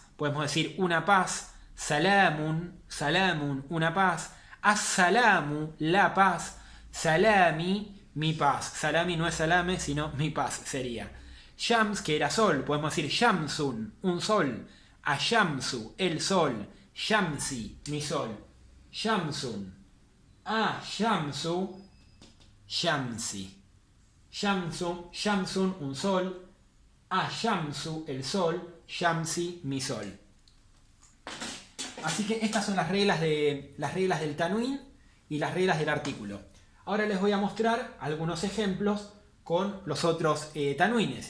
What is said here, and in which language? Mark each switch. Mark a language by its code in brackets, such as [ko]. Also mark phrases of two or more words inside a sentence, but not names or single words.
[es] Podemos decir una paz. [ar] سلامٌ سلامٌ, [es] una paz. As-salamu, la paz. Salami, mi paz. Salami no es salame, sino mi paz sería. Shams, que era sol. Podemos decir Shamsun, un sol. Ashamsu, el sol. Shamsi, mi sol. [ar] شمسٌ شمسُ شمسي. [es] Shamsun, un sol. Shamsu, el sol. Shamsi, mi sol. Así que estas son las reglas del tanwin y las reglas del artículo. Ahora les voy a mostrar algunos ejemplos con los otros tanwines.